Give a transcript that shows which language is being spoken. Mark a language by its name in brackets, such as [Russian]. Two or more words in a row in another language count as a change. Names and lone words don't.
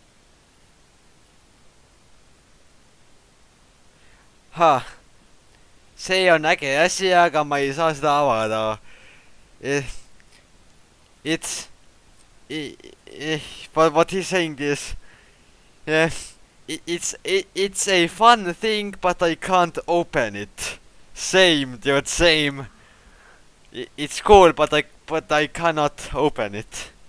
[Estonian] Ha. see on äge asi, aga ma ei saa seda avada. [English] It's but what he's saying is, it's a fun thing, but I can't open it. Same, dude, same. It's cool, but I cannot open it.